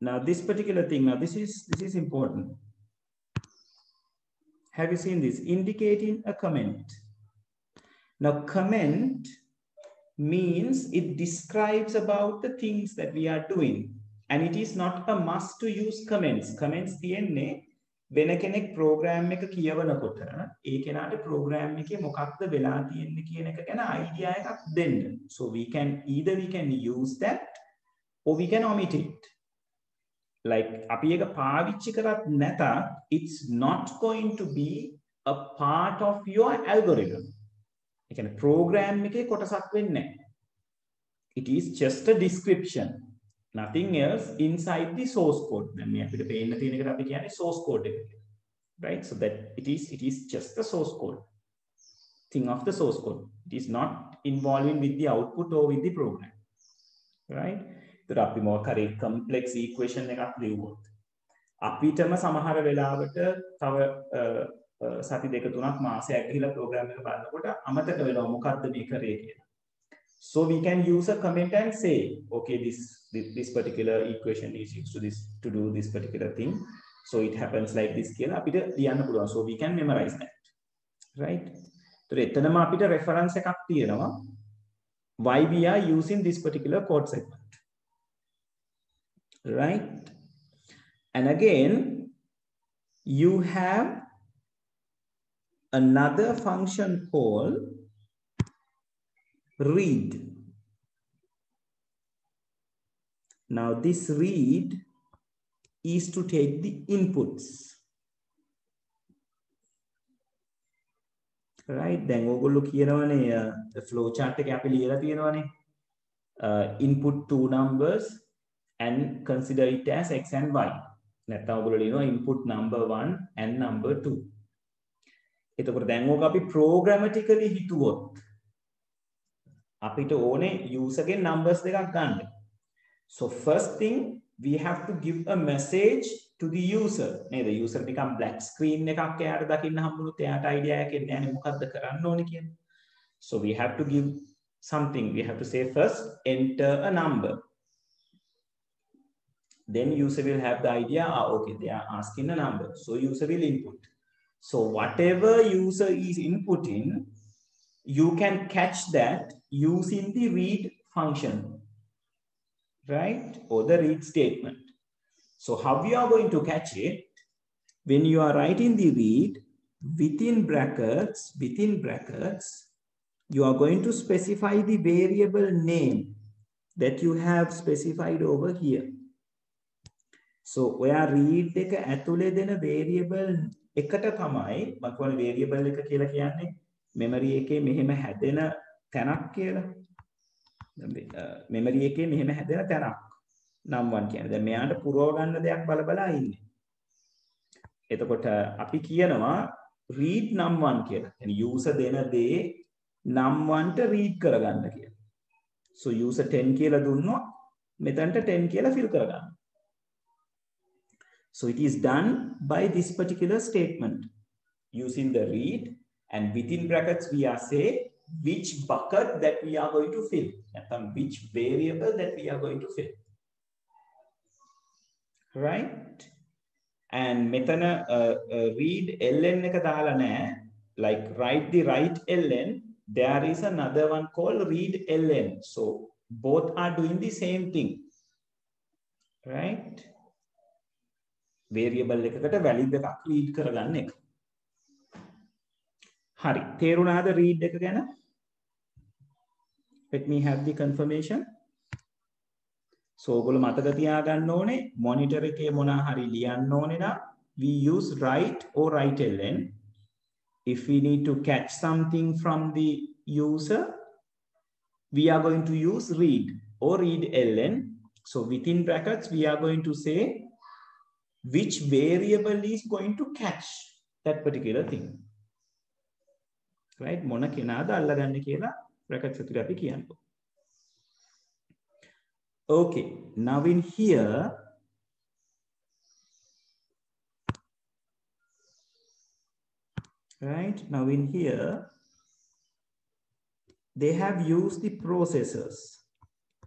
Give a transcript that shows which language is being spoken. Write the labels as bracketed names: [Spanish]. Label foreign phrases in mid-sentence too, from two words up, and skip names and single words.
[English] Now this particular thing, now this is important. Have you seen this? Indicating a comment. Now comment means it describes about the things that we are doing. And it is not a must to use comments. [Sinhala] Comments තියන්නේ වෙන කෙනෙක් program එක කියවනකොට ඒ කෙනාට program එකේ මොකක්ද වෙලා තියෙන්නේ කියන එක ගැන idea එකක් දෙන්න. [English] So we can use that or we can omit it. Like [Sinhala] අපි එක පාවිච්චි කරත් නැතත් [English] it's not going to be a part of your algorithm. [Sinhala] ඒ කියන්නේ program එකේ කොටසක් වෙන්නේ නැහැ. [English] It is just a description. Nothing else inside the source code. [Sinhala] දැන් මේ අපිට පේන්න තියෙන එකට අපි කියන්නේ [English] source code [Sinhala] එක කියලා. [English] Right? So that it is just the source code. Thing of the source code. It is not involving with the output or with the program. Right? [Sinhala] ඒතර අපි මොකක් හරි [English] complex equation [Sinhala] එකක් ලියුවොත් අපිටම සමහර වෙලාවට තව සති දෙක තුනක් මාසයක් ගිහිලා program එක බලනකොට අමතක වෙනවා මොකක්ද මේ කරේ කියලා. [English] So we can use a comment and say, okay, this particular equation is used to do this particular thing. So it happens like this [Sinhala] කියලා අපිට ලියන්න පුළුවන්. [English] So we can memorize that. Right? So [Sinhala] එතනම අපිට [English] reference [Sinhala] එකක් තියෙනවා [English] why we are using this particular code segment. Right? And again, you have another function called read. Now this read is to take the inputs. Right? [Sinhala] දැන් ඕගොල්ලෝ කියනවනේ [English] the flow chart [Sinhala] එකේ අපි ලියලා තියෙනවනේ [English] input two numbers and consider it as x and y. [Sinhala] නැත්නම් ඔයගොල්ලෝ ලියනවා [English] input number 1 and number 2. [Sinhala] එතකොට දැන් ඕක අපි programmatically හිතුවොත් අපිට ඕනේ user ගේ numbers දෙකක් ගන්න. [English] So first thing we have to give a message to the user. [Sinhala] නේද? user නිකන් [English] black screen [Sinhala] එකක් එයාට දකින්න හම්බුනොත් එයාට idea එකක් එන්නේ නැහැ මොකද්ද කරන්න ඕනේ කියන්නේ. [English] So we have to give something. We have to say first enter a number. Then user will have the idea, okay, they are asking a number. So user will input. So whatever user is inputting, you can catch that using the read function, right? Or the read statement. So how you are going to catch it? When you are writing the read, within brackets, you are going to specify the variable name that you have specified over here. [Sinhala] So ඔයා read එක ඇතුලේ දෙන variable එකට තමයි මම කියන්නේ variable එක කියලා කියන්නේ memory එකේ මෙහෙම හැදෙන තැනක් කියලා. memory එකේ මෙහෙම හැදෙන තැනක් num1 කියන්නේ. දැන් මෙයාට පුරව ගන්න දෙයක් බල ඉන්නේ. එතකොට අපි කියනවා read num1 කියලා. يعني user දෙන දේ num1 ට read කරගන්න කියලා. So user 10 කියලා දුන්නොත් මෙතනට 10 කියලා fill කරගන්න. [English] So it is done by this particular statement using the read, and within brackets we are saying which bucket that we are going to fill, which variable that we are going to fill. Right? And [Sinhala] මෙතන read ln එක දාලා නැහැ. [English] Like write the right ln, there is another one called read ln. So both are doing the same thing. [Sinhala] Right? variable එකකට value එකක් read කරගන්න එක. හරි. තේරුණාද read එක ගැන? [English] Let me have the confirmation. [Sinhala] So ඔයගොල්ලෝ මතක තියාගන්න ඕනේ monitor එකේ මොනවා හරි ලියන්න ඕනේ නම් [English] we use write or write ln. If we need to catch something from the user, we are going to use read or read ln. So within brackets we are going to say which variable is going to catch that particular thing. Right? [Sinhala] මොන කෙනාද අල්ලගන්නේ කියලා brackets ඇතුලේ අපි කියනවා. [English] Okay, now in here right? Now in here they have used the processors.